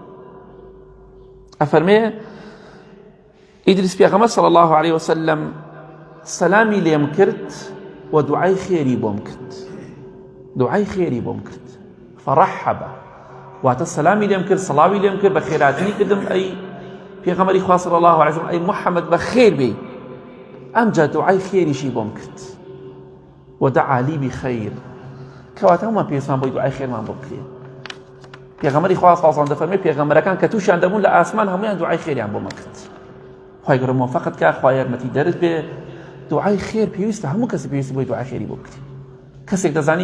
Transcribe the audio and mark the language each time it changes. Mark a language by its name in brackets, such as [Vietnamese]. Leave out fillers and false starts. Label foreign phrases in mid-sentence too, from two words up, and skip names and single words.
[Central Kurdish] ئەفەرمێ ئیدریس پێغەمبەر [Arabic] صلی الله عليه وسلم [Central Kurdish] سەلامی لێم کرد و دوعای خێری بۆم کرد دوعای خێری بۆم کرد فەڕەحەبە واتە سەلامی لێم کرد سەڵاوی لێم کرد بە خێراتنی کردم ئەی پێغەمبەری خوا [Arabic] صلی الله عليه وسلم [Central Kurdish] ئەی محەممەد بە خێر بێ ئەمجا دوعای خێریشی بۆم کرد [Arabic] ودعا لي بخير [Central Kurdish] کەواتە هەموومان پێویستمان بۆی دوعای خێرمان بۆ بکرێ پێغەمبەری خوا [Arabic] صلی الله عليه وسلم [Central Kurdish] دەفەرمێ پێغەمبەرەکان کە تووشیان دەبوون لە ئاسمان هەموویان دوعای خێریان بۆ مەکرد خوای گەورە موفقت کە خوای یارمەتی دەرت بێ دوعای خێر پێویستە هەموو کەسێک پێویستی بۆی دوعای خێری بۆ بکرێ کەسێک دەزانی